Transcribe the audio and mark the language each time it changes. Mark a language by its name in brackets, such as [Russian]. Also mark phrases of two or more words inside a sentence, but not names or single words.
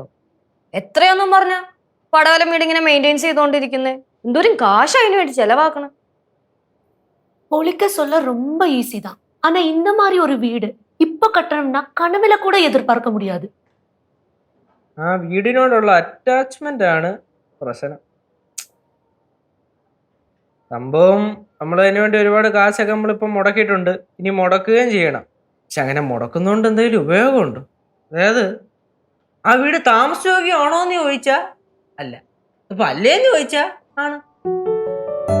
[Malayalam] എത്രയൊന്നും പറഞ്ഞ പടവലം വീട് ഇങ്ങനെ മെയിൻറ്റെയിൻ ചെയ്തോണ്ടിരിക്കുന്നേ, എന്തോരം കാശ് അതിന് വേണ്ടി ചെലവാക്കണം. [Tamil] பொழிக்க சொல்ல ரொம்ப ஈஸி தான், ஆனா இந்த மாதிரி ஒரு வீடு இப்ப கட்டணும்னா கனவுல கூட எதிர்பார்க்க முடியாது. [Malayalam] ആ വീടിനോടുള്ള അറ്റാച്ച്മെന്റ് ആണ് പ്രശ്നം. സംഭവം നമ്മൾ അതിനു വേണ്ടി ഒരുപാട് കാശൊക്കെ നമ്മളിപ്പം മുടക്കിയിട്ടുണ്ട്, ഇനി മുടക്കുകയും ചെയ്യണം. പക്ഷെ അങ്ങനെ മുടക്കുന്നതുകൊണ്ട് എന്തെങ്കിലും ഉപയോഗമുണ്ടോ? അതായത് ആ വീട് താമസയോഗ്യമാണോ എന്ന് ചോദിച്ചാ അല്ല, അപ്പൊ അല്ലേന്ന് ചോദിച്ചാ ആണ്.